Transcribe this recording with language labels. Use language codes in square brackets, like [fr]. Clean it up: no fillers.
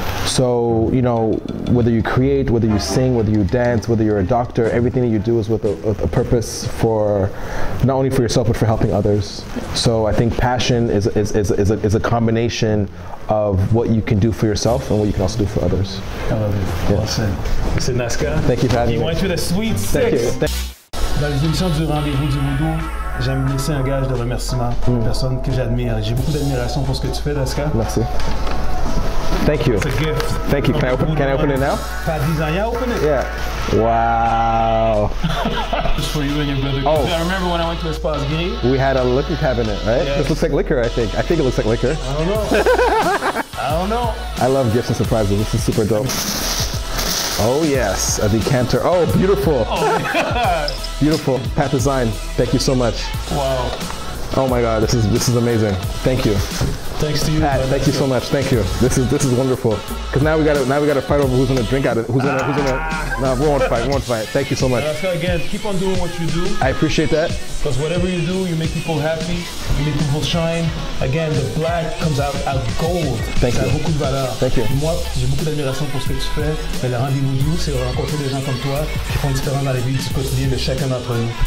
[en] So, you know, whether you create, whether you sing, whether you dance, whether you're a doctor, everything that you do is with a purpose, for not only for yourself but for helping others. So I think passion is a combination of what you can do for yourself and what you can also do for others. I love it. Well said. Mr. Naska, thank you for having me. You went to the Sweet 6. Thank you. [fr] Dans les émissions du rendez-vous du Voodoo, j'aime laisser un gage de remerciement pour une personne que j'admire. J'ai beaucoup d'admiration pour ce que tu fais, Naska. Merci. [en] Thank you. It's a gift. Thank you. Can I open it now? [fr] Pas 10 ans, [en] open it. Yeah. Wow. Just for you and your brother. Oh. I remember when I went to Espace Gris. We had a liquor cabinet, right? Yes. This looks like liquor, I think. I think it looks like liquor. I don't know. I don't know. I love gifts and surprises. This is super dope. Oh yes, a decanter. Oh, beautiful. Oh my God. Beautiful. Pat Design. Thank you so much. Wow. Oh my God, this is amazing. Thank you. Thanks to you, Pat. Thank you so much. Thank you. This is wonderful. Because now we gotta fight over who's gonna drink out of it. Who's gonna? No, we won't fight. Thank you so much. Again, keep on doing what you do. I appreciate that. Because whatever you do, you make people happy, you make people shine. Again, the black comes out as gold. Thank you. [fr] Ça a beaucoup de valeur. [en] Thank you. [fr] Moi, j'ai beaucoup d'admiration pour ce que tu fais. Mais le rendez-vous du c'est rencontrer des gens comme toi qui font différent dans la vie du quotidien de chacun d'entre nous.